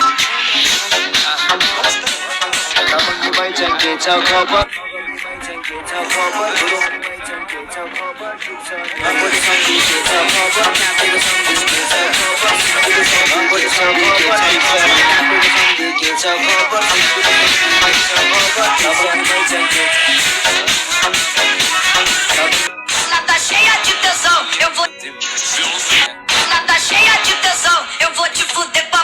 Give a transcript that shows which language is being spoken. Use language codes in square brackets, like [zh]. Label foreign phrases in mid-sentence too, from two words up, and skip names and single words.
[ne] तमङ्गीमै चाहिँ के छ खबर मगर्नीमै चाहिँ के छ खबर गुरुङनीमै चाहिँ के छ खबर ठिक छ नि नबढी सम्धि के छ खबर काभ्रेको सम्धि के छ खबर सिन्धुली सम्धि के छ खबर ठिक छ नि काभ्रेको सम्धि के छ खबर सिन्धुली सम्धि के छ खबर तमङ्गीमै चाहिँ के [pt] Lata cheia de tesão, eu vou. Lata cheia de tesão, eu vou te fuder pra.